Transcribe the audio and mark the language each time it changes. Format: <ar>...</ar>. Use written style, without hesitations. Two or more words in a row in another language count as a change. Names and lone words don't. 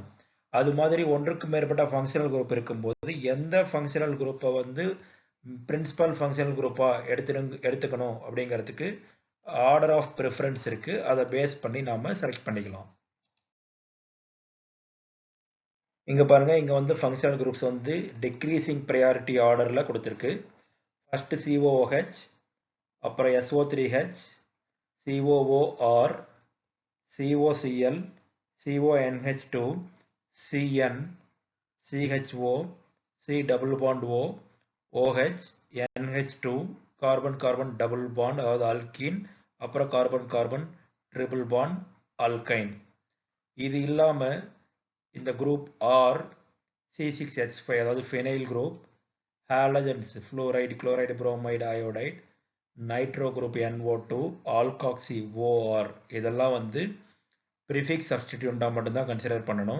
<ta>அது மாதிரி ஒன்றுக்கு மேற்பட்ட</ta> <en>functional group</en> <ta>இருக்கும்போது எந்த</ta> <en>functional groupai</en> <ta>வந்து</ta> <en>principal functional groupaaga</en> <ta>எடுத்துக்கணும் அப்படிங்கிறதுக்கு</ta> <en>order of preference</en> <ta>இருக்கு. அதை பேஸ் பண்ணி நாம செலக்ட் பண்ணிக்கலாம். இங்க பாருங்க, இங்க வந்து</ta> <en>functional groups</en> <ta>வந்து</ta> <en>decreasing priority orderla</en> <ta>கொடுத்திருக்கு. ஃபர்ஸ்ட் COOH, அப்புறம் SO3H, COOR, COCl, CONH2, CN, CHO,</ta> <en>C double bond O,</en> <ta>OH, NH2,</ta> <en>carbon carbon double bond</en> <ta>அதாவது அல்கீன், அப்புறம்</ta> <en>carbon carbon triple bond</en> <ta>அல்கைன். இது இல்லாம இந்த குரூப் R, C6H5 அதாவது</ta> <en>phenyl group, halogens fluoride, chloride, bromide, iodide, nitro group NO2, alkoxy OR</en> <ta>இதெல்லாம் வந்து</ta> <en>prefix substituentaa</en> <ta>மட்டும்தான் கன்சிடர் பண்ணணும்.</ta>